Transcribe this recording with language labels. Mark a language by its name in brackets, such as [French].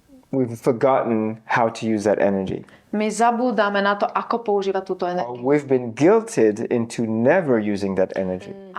[English] we've forgotten how to use that energy. [Slovak] My zabúdame na to, ako používať túto energiu. [English] We've been guilted into never using that energy.